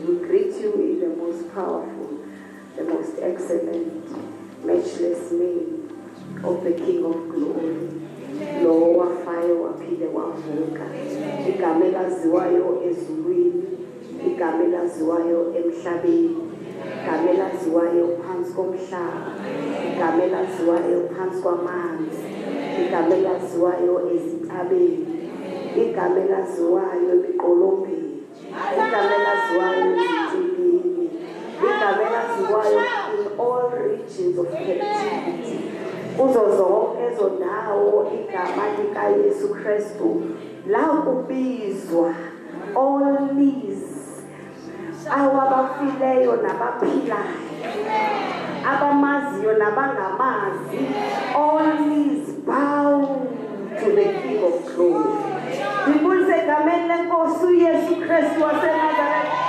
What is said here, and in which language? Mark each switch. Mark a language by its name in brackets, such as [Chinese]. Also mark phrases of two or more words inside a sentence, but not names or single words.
[English] We greet you in the most powerful, the most excellent, matchless name of the King of Glory. [Zulu] Lo wafayo waphile wavuka, igama elaziwayo ezulwini, igama elaziwayo emhlabeni, igama elaziwayo phansi komhlaba, igama elaziwayo phansi kwamanzi, igama elaziwayo ezintabeni, igama elaziwayo emiqolombeni, igama elaziwayo ezintilini, igama elaziwayo [English] in all regions of captivity. [Zulu] Kuzo zonke ezo ndawo igama lika Yesu Kristu la kubizwa [English] all knees, [Zulu] awabafileyo nabaphilayo, abamaziyo nabangamazi, [English] all knees bow to the King of Glory. [Zulu] Ngibulise egameni lenkosi uYesu Kristu waseNazaretha.